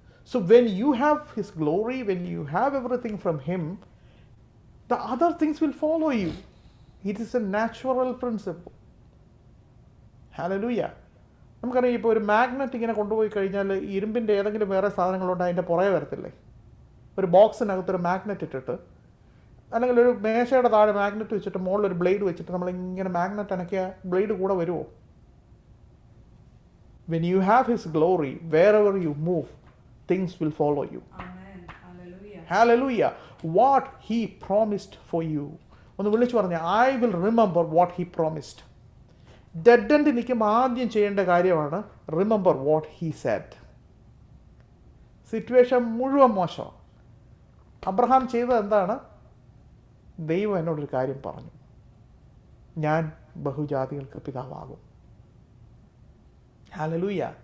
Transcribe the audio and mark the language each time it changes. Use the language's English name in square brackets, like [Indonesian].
[English] So when you have his glory, when you have everything from him, the other things will follow you. It is a natural principle. Hallelujah. [Malayalam] നമുക്കറിയാം, ഇപ്പോൾ ഒരു magnet ഇങ്ങനെ കൊണ്ടുപോയി കഴിഞ്ഞാൽ ഇരുമ്പിൻ്റെ ഏതെങ്കിലും വേറെ സാധനങ്ങളുണ്ട് അതിൻ്റെ പുറകെ വരത്തില്ലേ? ഒരു ബോക്സിനകത്തൊരു മാഗ്നറ്റ് ഇട്ടിട്ട്, അല്ലെങ്കിൽ ഒരു മേശയുടെ താഴെ മാഗ്നറ്റ് വെച്ചിട്ട് മുകളിൽ ഒരു ബ്ലേഡ് വെച്ചിട്ട് നമ്മളിങ്ങനെ മാഗ്നറ്റ് അനക്കിയ ബ്ലേഡ് കൂടെ വരുമോ? [English] When you have his glory, wherever you move, things will follow you. Amen. Hallelujah. Hallelujah. What he promised for you. [Malayalam] ഒന്ന് വിളിച്ചു പറഞ്ഞ, [English] I will remember what he promised. [Malayalam] Dead end നിൽക്കുമ്പോൾ ആദ്യം ചെയ്യേണ്ട കാര്യമാണ് [English] Remember what he said. [Malayalam] Situation മുഴുവൻ മോശം. Abraham ചെയ്തത് എന്താണ്? ദൈവം എന്നോടൊരു കാര്യം പറഞ്ഞു, ഞാൻ ബഹുജാതികൾക്ക് പിതാവാകും. ഹല്ലേലൂയ.